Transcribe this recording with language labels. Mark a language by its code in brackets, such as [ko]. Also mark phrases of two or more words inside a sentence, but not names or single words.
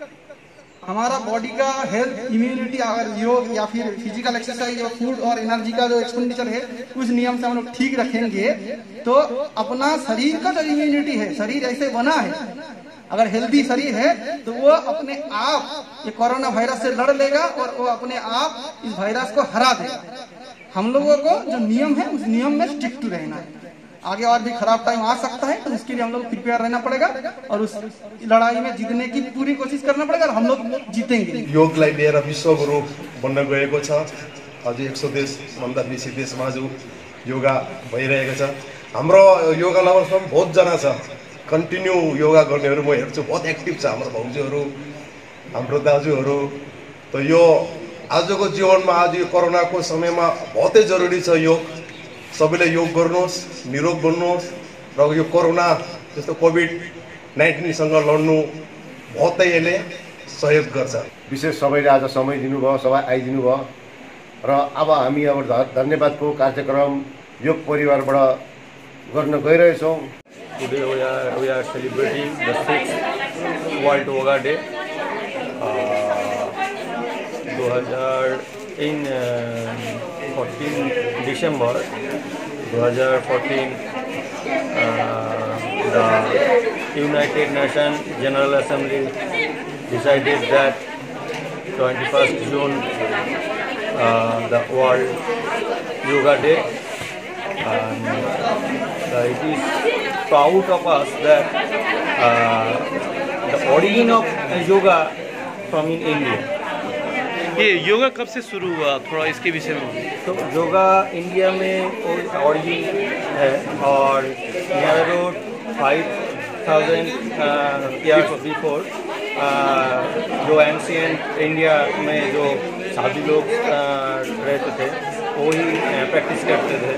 [hi] हमारा बॉडी का हेल्थ, इम्यूनिटी, अगर योग या फिर [en] physical exercise [hi] और फूड और एनर्जी का जो एक्सपेंडिचर है उस नियम से हम लोग ठीक रखेंगे, तो अपना शरीर का जो इम्यूनिटी है, शरीर ऐसे बना है, अगर हेल्दी शरीर है तो वो अपने आप ये कोरोना वायरस से लड़ लेगा और वो अपने आप इस वायरस को हरा देगा। हम लोगों को जो नियम है उस नियम में [en] stick to [hi] रहना है। आगे और भी खराब टाइम आ सकता है, तो उसके लिए हम लोग प्रिपेयर रहना पड़ेगा और उस लड़ाई में जीतने की पूरी कोशिश करना पड़ेगा और हम लोग जीतेंगे। [ne] योगलाई लिएर विश्वगुरु बन्न गएको छ। अझ 100 देशभन्दा बेसी देशमा जो योगा भइरहेको छ। हाम्रो [en] yoga lovers [ne] बहुत जना छ, [en] continue yoga [ne] गर्नेहरू म हेर्छु, बहुत एक्टिभ छ हाम्रो भाउजूहरू, हाम्रो दाजुहरू। त यो आजको जीवनमा, आज यो कोरोनाको समयमा बहुतै जरुरी छ योग। सबैले योग गर्नुहोस्, निरोग बन्नुहोस् र यो कोरोना जस्तो कोभिड-19 सँग लड्नु बहुतै यसले सहयोग गर्छ। विशेष सबैले आज समय दिनुभयो, सबै आइदिनु भयो र अब हामी अब धन्यवादको कार्यक्रम योग परिवारबाट गर्न गइरहेछौँ। [en] Today we are celebrating the 6th World Yoga Day. In 14 December 2014, the United Nations General Assembly decided that 21st June the World Yoga Day, and it is proud of us that the origin of yoga from in India. [hi] ये योगा कब से शुरू हुआ, थोड़ा इसके विषय में? तो योगा इंडिया में ऑरिजिन है और [en] near about 5000 years before [hi] जो एंशिएंट इंडिया में जो साधु लोग रहते थे वही प्रैक्टिस करते थे।